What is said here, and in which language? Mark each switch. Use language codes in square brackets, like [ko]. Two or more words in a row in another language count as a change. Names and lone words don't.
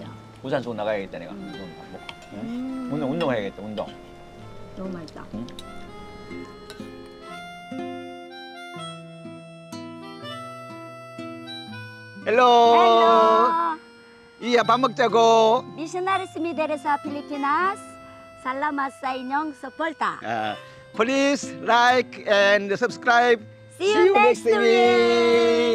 [ko] 우산 쓰고 나가야겠다 내가. 운동해야겠다 운동. 너무 맛있다. 응? 헬로. Hello! 이야 밥 먹자고. [ceb] Missionaries Mideres sa Pilipinas. Salamat sa inyong suporta. [en] Please like and subscribe. See you next week!